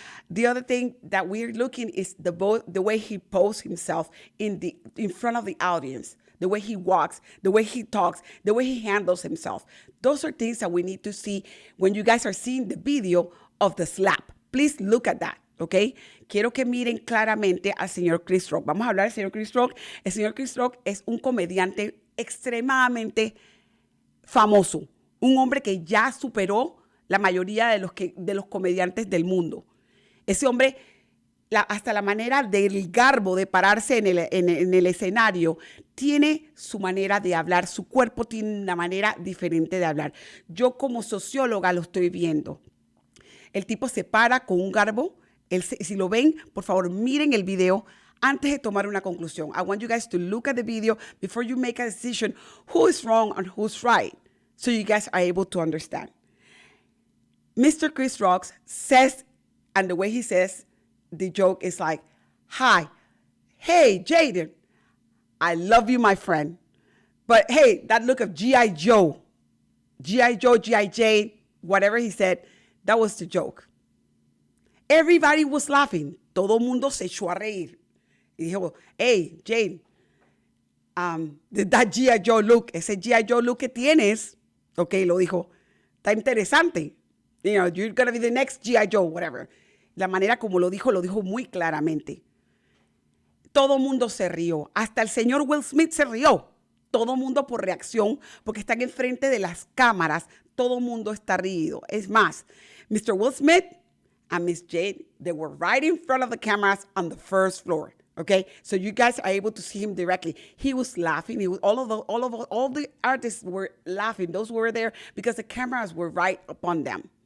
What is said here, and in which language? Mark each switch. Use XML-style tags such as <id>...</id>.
<en>The other thing that we're looking is the way he poses himself in front of the audience, the way he walks, the way he talks, the way he handles himself. Those are things that we need to see when you guys are seeing the video of the slap. Please look at that. ¿Ok?</en> <es>Quiero que miren claramente al señor Chris Rock. Vamos a hablar del señor Chris Rock. El señor Chris Rock es un comediante extremadamente famoso. Un hombre que ya superó la mayoría de los comediantes del mundo. Ese hombre hasta la manera del garbo de pararse en el escenario, tiene su manera de hablar, su cuerpo tiene una manera diferente de hablar. Yo como socióloga lo estoy viendo. El tipo se para con un garbo. Si lo ven, por favor, miren el video antes de tomar una conclusión.</es> <en>I want you guys to look at the video before you make a decision who is wrong and who's right, so you guys are able to understand. Mr. Chris Rock says, and the way he says the joke is like, hi, hey, Jaden, I love you, my friend. But hey, that look of G.I. Joe, G.I. Jane, whatever he said, that was the joke. Everybody was laughing.</en> <es>Todo mundo se echó a reír. Y dijo,</es> <en>hey, Jane, that G.I.</en> <es>Joe look, ese G.I. Joe look que tienes, okay, lo dijo, está interesante.</es> <en>You know, you're going to be the next G.I. Joe, whatever.</en> <es>La manera como lo dijo muy claramente. Todo mundo se rió. Hasta el señor Will Smith se rió. Todo mundo por reacción, porque están enfrente de las cámaras. Todo mundo está rido. Es más, Mr.</es> <en>Will Smith and Miss Jade, they were right in front of the cameras on the first floor. Okay, so you guys are able to see him directly. He was laughing. He was, all the artists were laughing. Those who were there because the cameras were right upon them.</en>